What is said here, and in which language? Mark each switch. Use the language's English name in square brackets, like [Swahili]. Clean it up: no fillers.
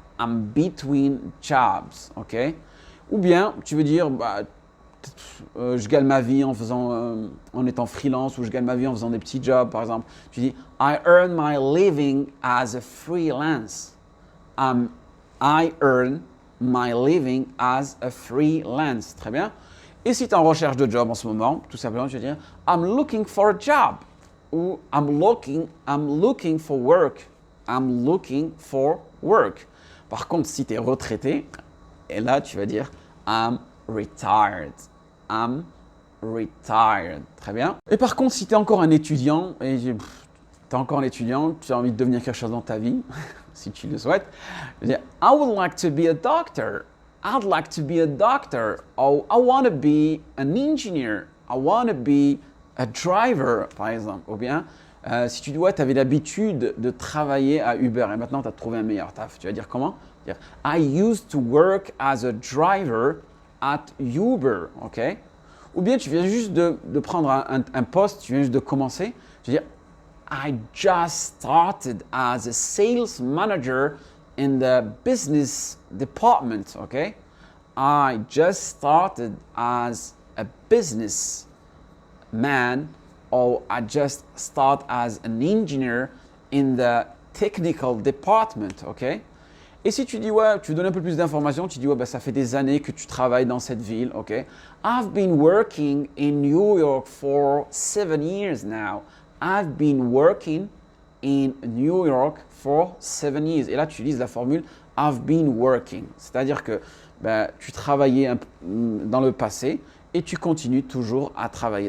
[English] I'm between jobs, [French] ok? Ou bien tu veux dire je gagne ma vie en étant freelance ou je gagne ma vie en faisant des petits jobs, par exemple. Tu dis [English] I earn my living as a freelance. I earn my living as a freelance. [French] Très bien. Et si tu es en recherche de job en ce moment, tout simplement, tu vas dire [English] I'm looking for a job. [French] Ou [English] I'm looking for work. I'm looking for work. [French] Par contre, si tu es retraité, et là, tu vas dire [English] I'm retired. I'm retired. [French] Très bien. Et par contre, si tu es encore un étudiant, tu as envie de devenir quelque chose dans ta vie, si tu le souhaites, tu vas dire [English] I would like to be a doctor. I'd like to be a doctor. Oh, I want to be an engineer. I want to be a driver, [French] par exemple. Ou bien, si tu dois, tu avais l'habitude de travailler à Uber et maintenant tu as trouvé un meilleur taf. Tu vas dire comment? [English] Dire, I used to work as a driver at Uber. Ok? [French] Ou bien tu viens juste de prendre un poste, tu viens juste de commencer. Tu vas dire, [English] I just started as a sales manager in the business department, okay? I just started as a business man, or I just start as an engineer in the technical department, okay? [French] Et si tu dis, ouais, tu donnes un peu plus d'informations, tu dis, ouais, bah, ça fait des années que tu travailles dans cette ville, ok? [English] I've been working in New York for 7 years now. I've been working in New York for 7 years. [French] Et là, tu utilises la formule [English] I've been working. [French] C'est-à-dire que tu travaillais dans le passé et tu continues toujours à travailler.